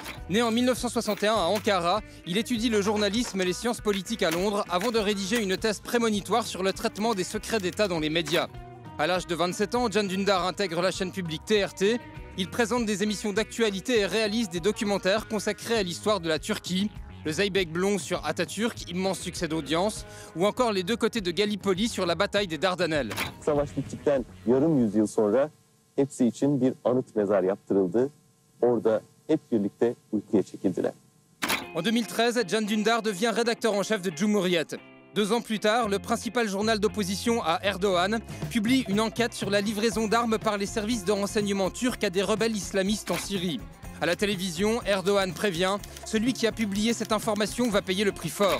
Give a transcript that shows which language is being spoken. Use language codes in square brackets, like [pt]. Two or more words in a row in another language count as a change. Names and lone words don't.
[fr] Né en 1961 à Ankara, il étudie le journalisme et les sciences politiques à Londres avant de rédiger une thèse prémonitoire sur le traitement des secrets d'État dans les médias. À l'âge de 27 ans, Can Dündar intègre la chaîne publique TRT. Il présente des émissions d'actualité et réalise des documentaires consacrés à l'histoire de la Turquie. Le Zeybek Blond sur Atatürk, immense succès d'audience, ou encore Les deux côtés de Gallipoli sur la bataille des Dardanelles. [tr] Hepsi için bir anıt mezar yaptırıldı. Orada hep birlikte uykuya çekildiler. [fr] En 2013, Can Dündar devient rédacteur en chef de Cumhuriyet. 2 ans plus tard, le principal journal d'opposition à Erdogan publie une enquête sur la livraison d'armes par les services de renseignement turcs à des rebelles islamistes en Syrie. À la télévision, Erdogan prévient, celui qui a publié cette information va payer le prix fort.